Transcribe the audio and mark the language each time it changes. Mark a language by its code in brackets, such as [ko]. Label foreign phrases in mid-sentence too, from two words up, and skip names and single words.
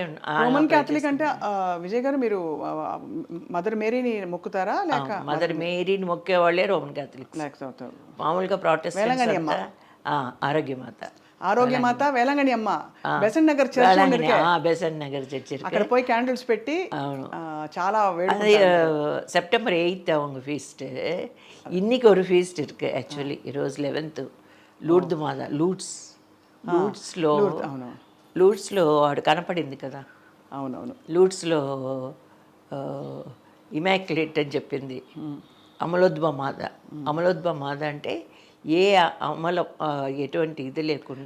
[te] రోమన్ క్యాథలిక్ అంటే విజయ్ గారు మీరు మదర్ మేరీని మొక్కుతారా లేక? మదర్ మేరీని మొక్కేవాళ్ళే రోమన్ క్యాథలిక్స్. మామూలుగా ప్రొటెస్టెంట్స్ ఆరోగ్యమాత వేలంగణి అమ్మ బెసెంట్ నగర్ చర్చ్, బెసెంట్ నగర్ చర్చ్ అక్కడ పోయి క్యాండిల్స్ పెట్టి చాలా [ta] அது செப்டம்பர் 8 அவங்க ஃபீஸ்ட்டு. இன்னைக்கு ஒரு ஃபீஸ்ட் இருக்குது ஆக்சுவலி. [te] ఈరోజు 11th లూర్ద్ మాత లూడ్స్లో వాడు కనపడింది కదా. అవునవును. లూడ్స్లో ఇమాక్యులేట్ అని చెప్పింది అమలోద్భవ మాత అంటే ఏ ఎటువంటి ఇది లేకుండా